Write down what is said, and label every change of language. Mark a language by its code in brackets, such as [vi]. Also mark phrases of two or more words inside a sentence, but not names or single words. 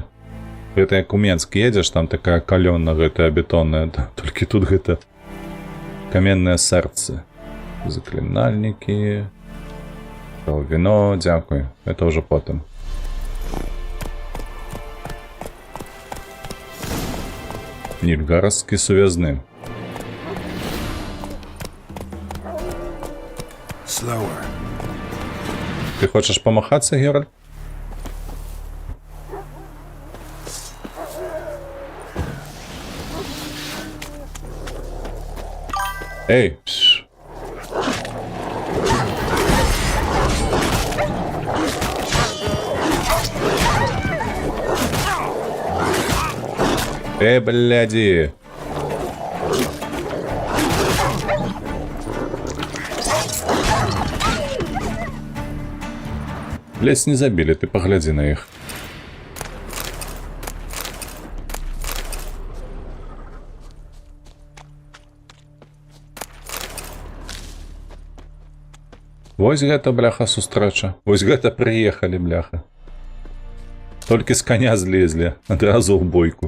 [be] Гэта як у Менск едзеш, там такая калённа гэтая бетонная, толькі тут гэта каменнае сэрцы. Заклінальнікі. Віно, дзякуй. Это ўжо потым. Нильгарский сувязны. [en] Slower. [ru] Ты хочешь помахаться, Геральт? Эй! Пш. Бляди! Ледь не забили, ты погляди на их. [be] Вось гэта, бляха, сустрэча. Вось гэта прыехалі, бляха. Толькі з коня злезлі, адразу ў бойку.